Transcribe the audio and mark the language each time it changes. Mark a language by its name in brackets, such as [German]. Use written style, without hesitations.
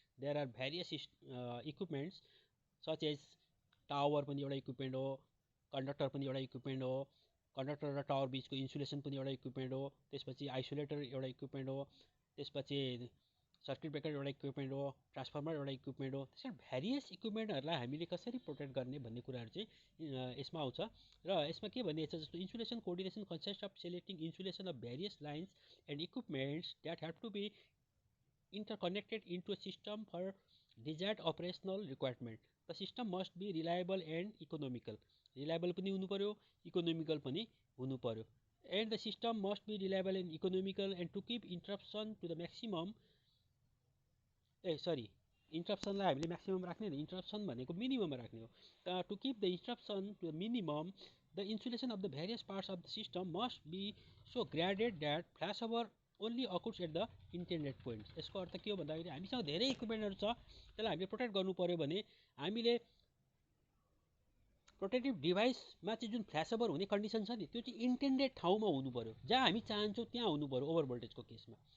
[English] there are various equipments such as [Nepali] tower पनि एउटा equipment हो, कन्डक्टर पनि एउटा इक्विपमेन्ट हो, कन्डक्टर र टावर बिचको इन्सुलेसन पनि एउटा इक्विपमेन्ट हो, त्यसपछि आइसोलेटर एउटा इक्विपमेन्ट हो, त्यसपछि सर्किट ब्रेकर एउटा इक्विपमेन्ट हो, ट्रान्सफर्मर एउटा इक्विपमेन्ट हो। त्यसरी भेरियस इक्विपमेन्टहरूलाई हामीले कसरी प्रोटेक्ट गर्ने भन्ने कुराहरू चाहिँ यसमा आउँछ। र यसमा के भनिएको छ जस्तो [English] Insulation coordination consist of selecting insulation of various lines and equipments that have to be interconnected into a system for desired operational requirement. The system must be reliable and economical. [Nepali] Reliable पनि हुनु पर्यो, economical पनि हुनु पर्यो. [English] And the system must be reliable and economical, and to keep interruption to the maximum. [Nepali] इन्टरप्सनलाई हामीले maximum राख्ने होइन, interruption भनेको मिनिमममा राख्ने हो. [English] To keep the interruption to the minimum, the insulation of the various parts of the system must be so graded that flash over only occurs at the intended point. [Nepali] यसको अर्थ के हो भन्दाखेरि हामीसँग धेरै इक्विपमेन्टहरू छ, त्यसलाई हामीले प्रोटेक्ट गर्नु पऱ्यो भने हामीले प्रोटेक्टिभ डिभाइसमा चाहिँ जुन फ्ल्यास ओभर हुने कन्डिसन छ नि, त्यो चाहिँ इन्टेन्डेड ठाउँमा हुनु पऱ्यो, जहाँ हामी चाहन्छौँ त्यहाँ हुनु पऱ्यो ओभर भोल्टेजको केसमा.